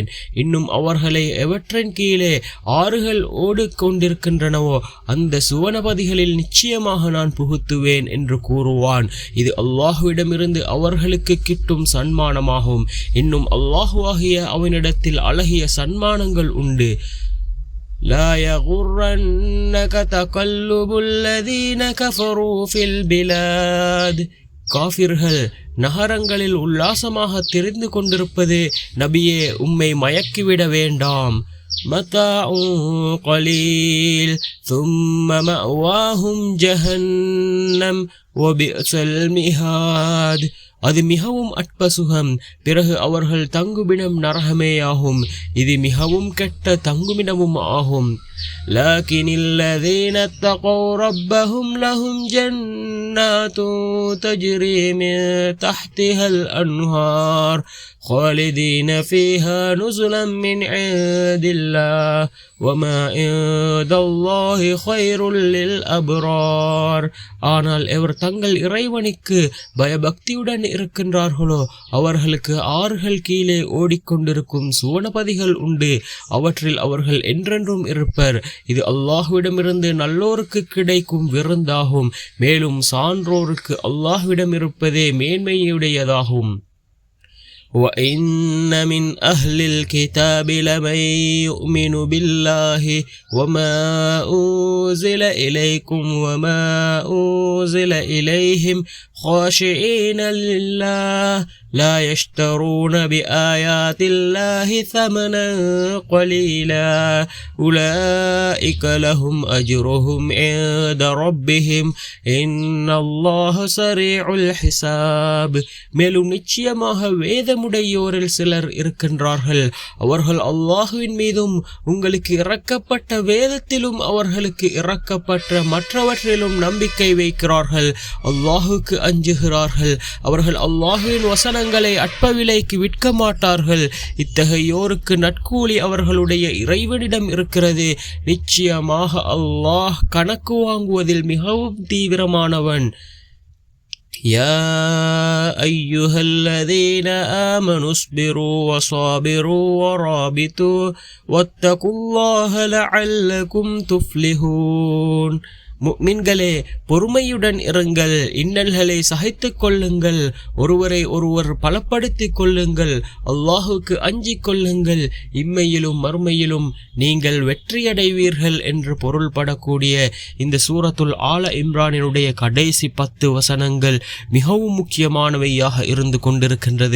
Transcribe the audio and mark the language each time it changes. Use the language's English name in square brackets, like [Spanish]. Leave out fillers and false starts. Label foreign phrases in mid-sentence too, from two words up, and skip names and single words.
[Tamil] இன்னும் அவர்களை எவற்றின் கீழே ஆறுகள் ஓடிக்கொண்டிருக்கின்றனவோ அந்த சுவனபதிகளில் நிச்சயமாக நான் புகுத்துவேன் என்று கூறுவான். இது அல்லாஹுவிடமிருந்து அவர்களுக்கு கிட்டும் சன்மானமாகும். இன்னும் அல்லாஹுவாகிய அவனிடத்தில் அழகிய சன்மானங்கள் உண்டு. [Arabic] لا يغرنك تقلب الذين كفروا في البلاد. [Tamil] காஃபிர்கள் நகரங்களில் உல்லாசமாக தெரிந்து கொண்டிருப்பது நபியே உம்மை மயக்கிவிட வேண்டாம். [Arabic] متاع قليل ثم مأواهم جهنم وبئس المهاد. [Tamil] அது மிகவும் அற்ப சுகம், பிறகு அவர்கள் தங்குமிடம் நரகமேயாகும். இது மிகவும் கெட்ட தங்குமிடமும் ஆகும். [Arabic] لكن الذين اتقوا ربهم لهم جنات تجري من تحتها الأنهار خالدين فيها نزلا من عند الله وما عند الله خير للأبرار. [Tamil] ஆனால் எவர் தங்கள் இறைவனுக்கு பயபக்தியுடன் இருக்கின்றார்களோ அவர்களுக்கு ஆறுகள் கீழே ஓடிக்கொண்டிருக்கும் சுவனபதிகள் உண்டு. அவற்றில் அவர்கள் என்றென்றும் இருப்பர். இது அல்லாஹ்விடமிருந்து நல்லோருக்கு கிடைக்கும் விருந்தாகும். மேலும் சான்றோருக்கு அல்லாஹ்விடம் இருப்பதே மேன்மையுடையதாகும். [Arabic] وَإِنَّ مِنْ أَهْلِ الْكِتَابِ لَمَنْ يُؤْمِنُ بِاللَّهِ وَمَا أُنْزِلَ إِلَيْكُمْ وَمَا أُنْزِلَ إِلَيْهِمْ خَاشِعِينَ لِلَّهِ لَا يَشْتَرُونَ بِآيَاتِ اللَّهِ ثَمَنًا قَلِيلًا أُولَئِكَ لَهُمْ أَجْرُهُمْ عِنْدَ رَبِّهِمْ إِنَّ اللَّهَ سَرِيعُ الْحِسَابِ. [Tamil] மேலும் நிச்சயமாக வேதமுடையோரில் சிலர் இருக்கின்றார்கள். அவர்கள் அல்லாஹுவின் மீதும் உங்களுக்கு இறக்கப்பட்ட வேதத்திலும் அவர்களுக்கு இறக்கப்பட்ட மற்றவற்றிலும் நம்பிக்கை வைக்கிறார்கள். அல்லாஹுக்கு அஞ்சுகிறார்கள். அவர்கள் அல்லாஹுவின் வசனங்களை அற்ப விலைக்கு விற்க மாட்டார்கள். இத்தகையோருக்கு நற்கூலி அவர்களுடைய இறைவனிடம் இருக்கிறது. நிச்சயமாக அல்லாஹ் கணக்கு வாங்குவதில் மிகவும் தீவிரமானவன். [Arabic] يا أيها الذين آمنوا اصبروا وصابروا ورابطوا واتقوا الله لعلكم تفلحون. [Tamil] முஃமின்களே, பொறுமையுடன் இருங்கள், இன்னல்களை சகித்துக் கொள்ளுங்கள், ஒருவரை ஒருவர் பலப்படுத்திக் கொள்ளுங்கள், அல்லாஹுக்கு அஞ்சிக் கொள்ளுங்கள், இம்மையிலும் மறுமையிலும் நீங்கள் வெற்றியடைவீர்கள் என்று பொருள்படக்கூடிய இந்த சூரத்துல் ஆல இம்ரானினுடைய கடைசி 10 வசனங்கள் மிகவும் முக்கியமானவையாக இருந்து கொண்டிருக்கின்றது.